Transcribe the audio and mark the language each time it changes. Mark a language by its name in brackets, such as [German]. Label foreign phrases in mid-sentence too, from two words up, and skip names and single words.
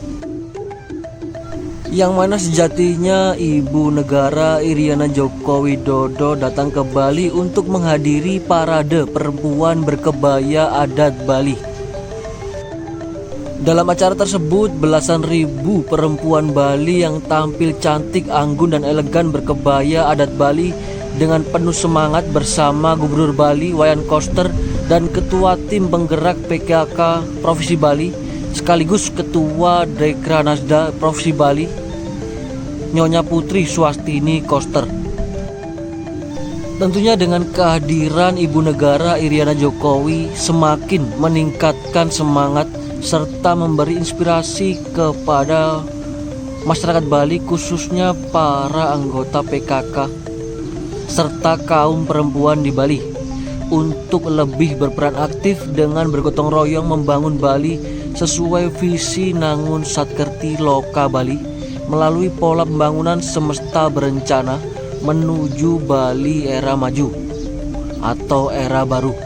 [Indonesian] Yang mana sejatinya Ibu Negara Iriana Joko Widodo datang ke Bali untuk menghadiri parade perempuan berkebaya adat Bali. Dalam acara tersebut, belasan ribu perempuan Bali yang tampil cantik, anggun, dan elegan berkebaya adat Bali dengan penuh semangat bersama Gubernur Bali Wayan Koster dan Ketua Tim Penggerak PKK Provinsi Bali sekaligus Ketua Dekranasda Provinsi Bali, Nyonya Putri Swastini Koster. Tentunya dengan kehadiran Ibu Negara Iriana Jokowi semakin meningkatkan semangat serta memberi inspirasi kepada masyarakat Bali, khususnya para anggota PKK serta kaum perempuan di Bali, untuk lebih berperan aktif dengan bergotong royong membangun Bali sesuai visi Nangun Satkerti Loka Bali melalui pola pembangunan semesta berencana menuju Bali era maju atau era baru.